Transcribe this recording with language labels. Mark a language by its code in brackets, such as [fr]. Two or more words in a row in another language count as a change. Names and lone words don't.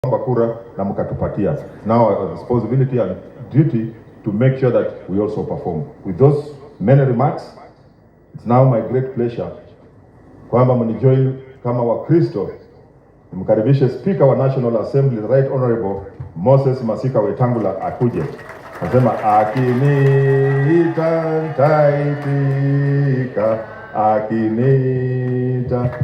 [sw] kura na mkatupatia. [en] Now our responsibility and duty to make sure that we also perform. With those many remarks, it's now my great pleasure [sw] kwamba mnijoin kama Wakristo mkaribishe Speaker wa [en] National Assembly, the Right Honorable Moses Masika Wetangula akuje. [sw] Nasema akiniita taitika, akiniita